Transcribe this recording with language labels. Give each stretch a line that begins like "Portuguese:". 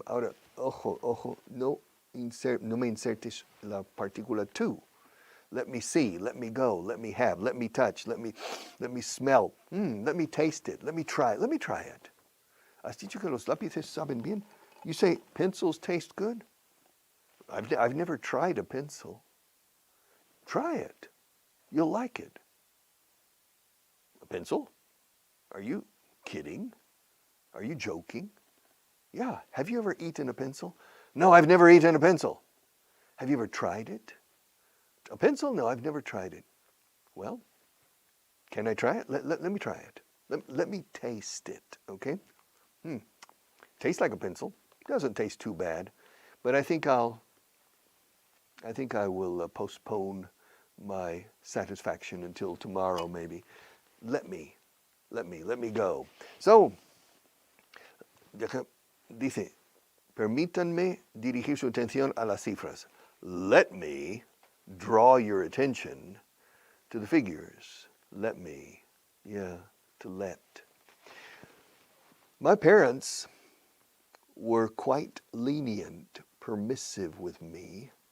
Spanish: Ahora, ojo, no me insertes la partícula tú.
English: Let me see, let me go, let me have, let me touch, let me smell, let me taste it, let me try it.
Spanish: ¿Has dicho que los lápices saben bien?
English: You say pencils taste good? I've never tried a pencil. Try it. You'll like it. A pencil? Are you kidding? Are you joking? Yeah. Have you ever eaten a pencil? No, I've never eaten a pencil. Have you ever tried it? A pencil? No, I've never tried it. Well, can I try it? Let me try it. Let me taste it, okay? Tastes like a pencil. Doesn't taste too bad, but I think I will postpone my satisfaction until tomorrow maybe. Let me go.
Spanish: So, dice, permítanme dirigir su atención a las cifras.
English: Let me draw your attention to the figures. Let me, to let. My parents were quite lenient, permissive with me.